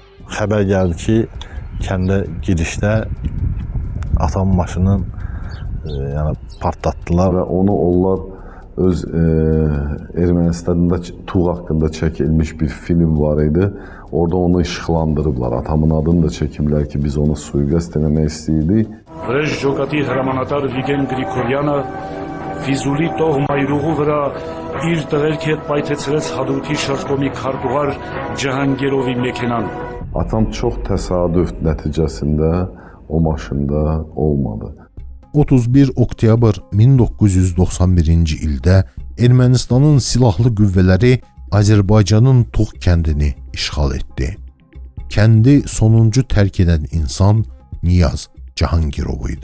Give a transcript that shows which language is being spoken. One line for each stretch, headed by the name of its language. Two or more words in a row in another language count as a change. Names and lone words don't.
Azerbaijani: xəbər gəldi ki, kəndə girişdə atam maşını yəni partlatdılar və onu onlar öz Ermənistanda Tuğ haqqında çəkilmiş bir film var idi. Orada onu işıqlandırıblar. Atamın adını da çəkiblər ki, biz onu suiqəst eləmək istəyirdik.
Armenian: Վրեժ ջոկատի հրամանատար Վիգեն Գրիգորյանը Ֆիզուլի տող մայրուղու վրա իր տղերքի հետ պայթեցրեց Հադրութի շրջկոմի քարտուղար Ջահանգիրովի մեքենան.
Azerbaijani: Atam çox təsadüf nəticəsində o maşında olmadı. 31 oktyabr 1991-ci ildə Ermənistanın silahlı qüvvələri Azərbaycanın Tuğ kəndini işğal etdi. Kəndi sonuncu tərk edən insan Niyaz Cahangirov idi.